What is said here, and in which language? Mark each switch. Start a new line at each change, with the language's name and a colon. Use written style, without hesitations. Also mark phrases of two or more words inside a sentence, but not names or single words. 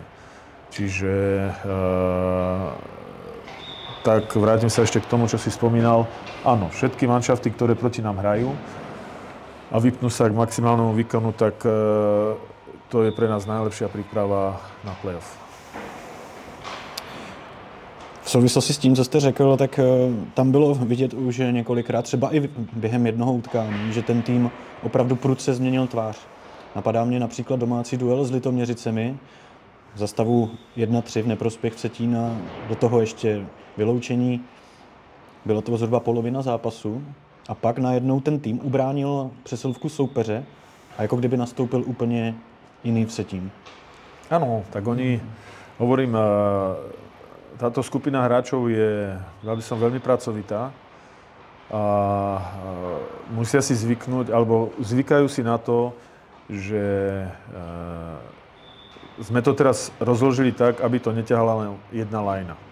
Slovak: Čiže tak vrátim sa ešte k tomu, čo si spomínal. Áno, všetky manšafty, ktoré proti nám hrajú a vypnú sa k maximálnemu výkonu, tak to je pre nás najlepšia príprava na playoff.
Czech: V souvislosti s tím, co jste řekl, tak tam bylo vidět už několikrát, třeba i během jednoho utkání, že ten tým opravdu prudce změnil tvář. Napadá mě například domácí duel s Litoměřicemi, za stavu 1-3 v neprospěch Vsetína, do toho ještě vyloučení. Bylo to zhruba polovina zápasu a pak najednou ten tým ubránil přesilovku soupeře a jako kdyby nastoupil úplně jiný Vsetín.
Slovak: Áno, tak oni, hovorím, táto skupina hráčov je, by som, veľmi pracovitá a musia si zvyknúť, alebo zvykajú si na to, že sme to teraz rozložili tak, aby to neťahala len jedna lajna.